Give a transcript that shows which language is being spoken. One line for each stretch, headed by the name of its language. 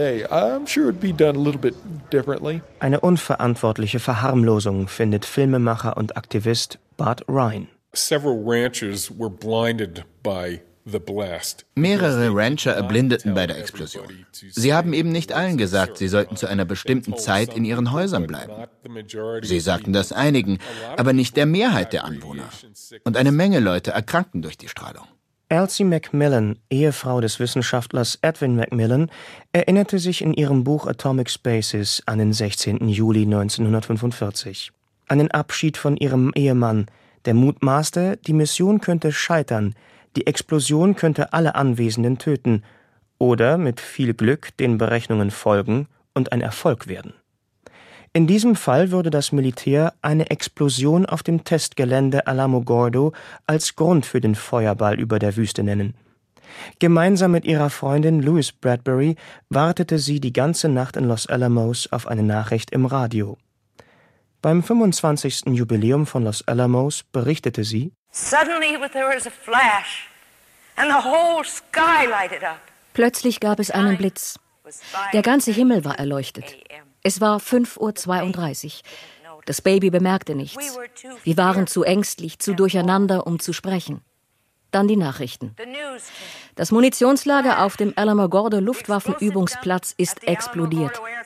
German: Eine unverantwortliche Verharmlosung findet Filmemacher und Aktivist Bart Ryan.
English: Several ranchers were blinded by the blast.
German: Mehrere Rancher erblindeten bei der Explosion. Sie haben eben nicht allen gesagt, sie sollten zu einer bestimmten Zeit in ihren Häusern bleiben. Sie sagten das einigen, aber nicht der Mehrheit der Anwohner. Und eine Menge Leute erkrankten durch die Strahlung. Elsie McMillan, Ehefrau des Wissenschaftlers Edwin McMillan, erinnerte sich in ihrem Buch Atomic Spaces an den 16. Juli 1945. An den Abschied von ihrem Ehemann, der mutmaßte, die Mission könnte scheitern, die Explosion könnte alle Anwesenden töten oder mit viel Glück den Berechnungen folgen und ein Erfolg werden. In diesem Fall würde das Militär eine Explosion auf dem Testgelände Alamogordo als Grund für den Feuerball über der Wüste nennen. Gemeinsam mit ihrer Freundin Louise Bradbury wartete sie die ganze Nacht in Los Alamos auf eine Nachricht im Radio. Beim 25. Jubiläum von Los Alamos berichtete sie:
English: Suddenly there was a flash and the whole sky lighted up.
German: Plötzlich gab es einen Blitz. Der ganze Himmel war erleuchtet. Es war 5.32 Uhr. Das Baby bemerkte nichts. Wir waren zu ängstlich, zu durcheinander, um zu sprechen. Dann die Nachrichten. Das Munitionslager auf dem Alamogordo Luftwaffenübungsplatz ist explodiert.